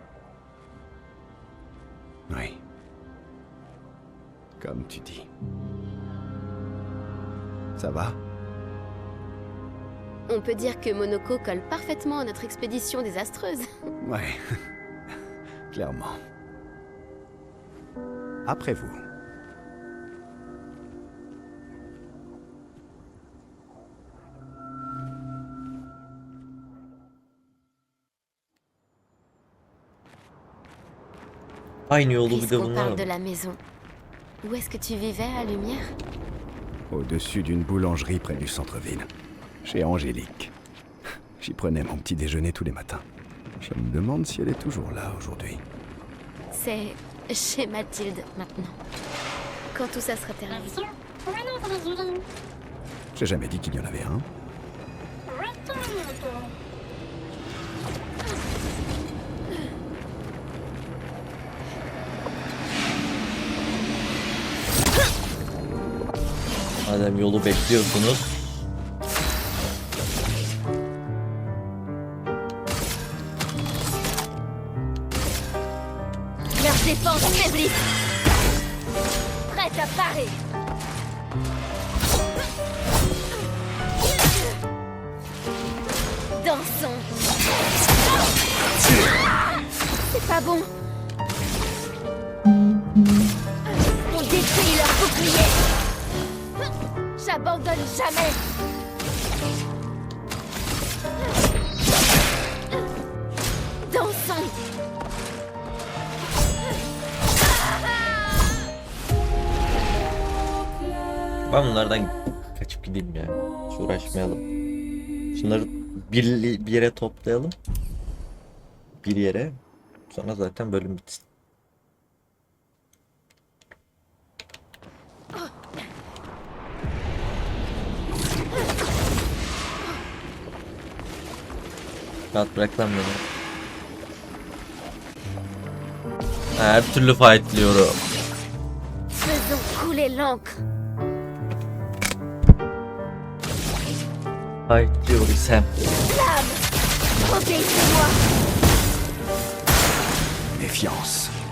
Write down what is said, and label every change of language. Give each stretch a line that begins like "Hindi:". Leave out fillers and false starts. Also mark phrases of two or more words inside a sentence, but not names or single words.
French: Oui. Comme tu dis. Ça va? On peut dire que Monoko colle parfaitement à notre expédition désastreuse. Ouais. Clairement. Après vous.
Turkish: Aynı yolu bir de
French: Puisqu'on
Turkish: bunlar
French: parle
Turkish: mı?
French: de la maison, où est-ce que tu vivais à Lumière? Au-dessus d'une boulangerie près du centre-ville. Chez Angélique. J'y prenais mon petit déjeuner tous les matins. Je me demande si elle est toujours là aujourd'hui. C'est chez Mathilde maintenant. Quand tout ça sera terminé. Bien sûr. Pour un autre Julie. J'ai jamais dit qu'il y en avait un. Retourne, Monoko.
Turkish: Madem yolu bekliyorsunuz.
French: Leurs défenses faiblissent. Prête à parer. Dansons. C'est pas bon. On détruit leur bouclier. J'abandonne jamais. Dansons.
Turkish: Ben bunlardan kaçıp gideyim ya. Hiç uğraşmayalım. Şunları bir yere toplayalım. Bir yere. Sonra zaten bölüm bitsin. Rahat bırak lan beni. Her türlü fightlıyorum.
French: Faisons couler l'encre.
Turkish: Fightlıyor isem.
French: Flamme. Obéissez-moi. Méfiance.